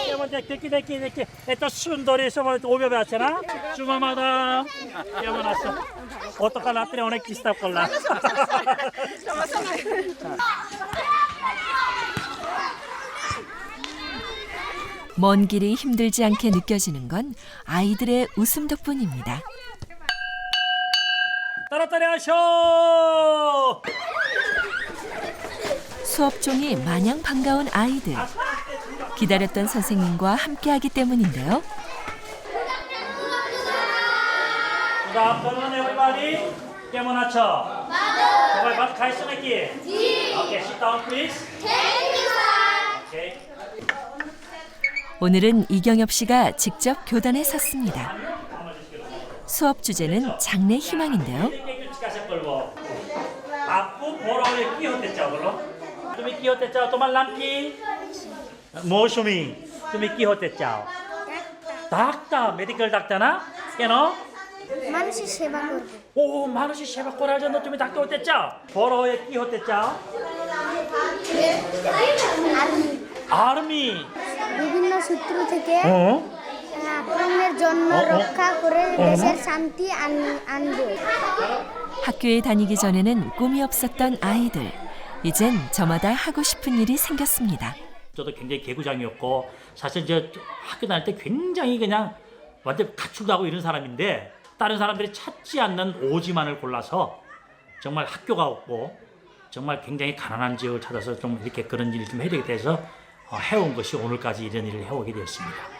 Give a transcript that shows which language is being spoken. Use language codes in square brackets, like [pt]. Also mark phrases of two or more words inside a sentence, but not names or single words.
[bn] দেখি এত সুন্দর এসব ওইভাবে আছে না চুমামাদা কেমন আছো গতকাল রাত্রে অনেক ডিস্টার্ব করলাম [ko] 먼 길이 힘들지 않게 느껴지는 건 아이들의 웃음 덕분입니다. 따라따리 하셔 수업 종이 마냥 반가운 아이들. 기다렸던 선생님과 함께하기 때문인데요. [en] Good afternoon, everybody. [bn] কেমন আছো? সবাই ভাত খাইছো নাকি? জি। [en] Okay, sit down, please. Thank you, sir. Okay. [ko] 오늘은 이경엽 씨가 직접 교단에 섰습니다. 수업 주제는 장래 희망인데요. [bn] একটু জিজ্ঞাসা করবো আপু বড় হলে কি হতে চাও বলো তুমি কি হতে চাও তোমার নাম কি মৌসুমী তুমি কি হতে চাও ডাক্তার [en] medical doctor [bn] না কেন মানুষের সেবা করব ও মানুষের সেবা করার জন্য তুমি ডাক্তার হতে চাও বড় হয়ে কি হতে চাও আর্মি বিভিন্ন সূত্র থেকে আক্রমণের জন্য রক্ষা করে দেশের শান্তি আনব [ko] 학교에 다니기 전에는 꿈이 없었던 아이들. 이젠 저마다 하고 싶은 일이 생겼습니다. 저도 굉장히 개구장이었고 사실 저 학교 다닐 때 굉장히 그냥 완전 가출도 하고 이런 사람인데 다른 사람들이 찾지 않는 오지만을 골라서 정말 학교가 없고 정말 굉장히 가난한 지역을 찾아서 좀 이렇게 그런 일을 좀 해야 되겠다 해서 해온 것이 오늘까지 이런 일을 해오게 되었습니다.